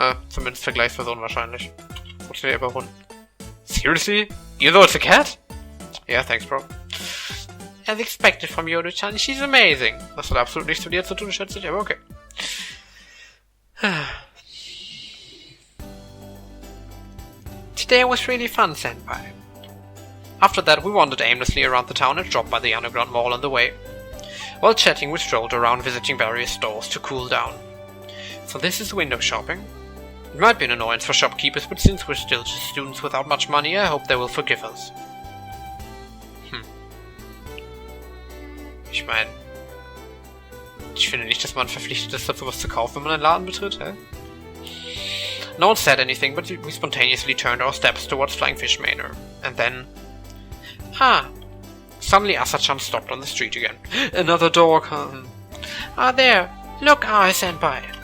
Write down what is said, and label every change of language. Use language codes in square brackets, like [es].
[de] Zumindest Vergleichsperson wahrscheinlich. Funktioniert überrunden. [en] Seriously? Even though it's a cat? Yeah, thanks, bro. As expected from Yoru-chan, she's amazing. [de] Das hat absolut nichts mit ihr zu tun, schätze ich, aber okay. [en] Today was really fun, senpai. After that, we wandered aimlessly around the town and dropped by the underground mall on the way. While chatting, we strolled around visiting various stores to cool down. So this is window shopping. It might be an annoyance for shopkeepers, but since we're still just students without much money, I hope they will forgive us. [de] Ich meine, ich finde nicht, dass man verpflichtet ist, dazu was zu kaufen, wenn man einen Laden betritt, hä? [en] No one said anything, but we spontaneously turned our steps towards Flying Fish Manor. And then... Suddenly Asa-chan stopped on the street again. Another dog, huh? Ah, there! Look, senpai!